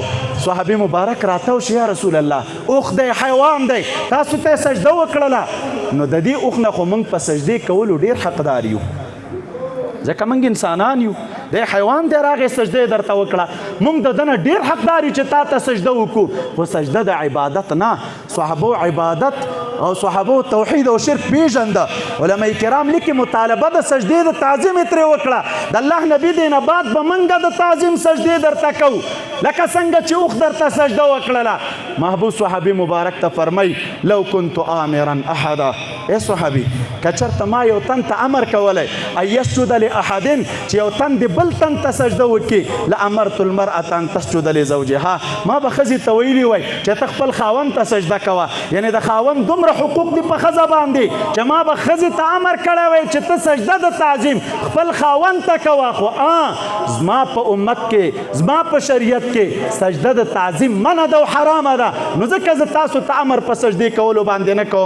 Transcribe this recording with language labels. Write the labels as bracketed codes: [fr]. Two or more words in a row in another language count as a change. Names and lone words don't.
[ps] صحابي مبارک راتاو شي یا رسول الله اوښ دی حیوان دی تاسو ته یې سجده وکړله نو د دې اوښ نه خو موږ په سجدې کولو ډېر حقدار یو ځکه موږ انسانان یو دی حیوان دی راغې سجده یې درته وکړه موږ د ده نه ډېر حقدار یو چې تا ته سجده وکړو خو سجده د عبادت نه صحابو عبادت او صحابو توحید او شرک پیژنده. علماء کرام لیکي مطالبه د سجدې د تعظیم یې ترې وکړه د الله نبي دی نه بعد به موږ د تعظیم سجدې درته کوو لکه څنګه چې اوښ درته سجده وکړله. محبوب صحابي مبارک ته فرمایي [ar] لو كنت آمرا احدا [ps] ای صحابي که چېرته ما یو تن ته امر کولی [ar] ان یسجد لاحد [ps] چې یو تن د بل تن ته سجده وکړي [ar] لامرت المرأة ان تسجد لزوجها [ps] ما به ښځې ته ویلي وی چې ته خپل خاوند ته سجده کوه یعنې د خاوند دومره حقوق دي په ښځه باندې چې ما به ښځې ته امر کړی وی چې ته سجده د تعظیم خپل خاوند ته کوه خو زما په امت کې زما په شریعت کې سجده د تعظیم منع ده او حرامه ده نو ځکه زه تاسو ته امر په سجدې کولو باندې نه کوم.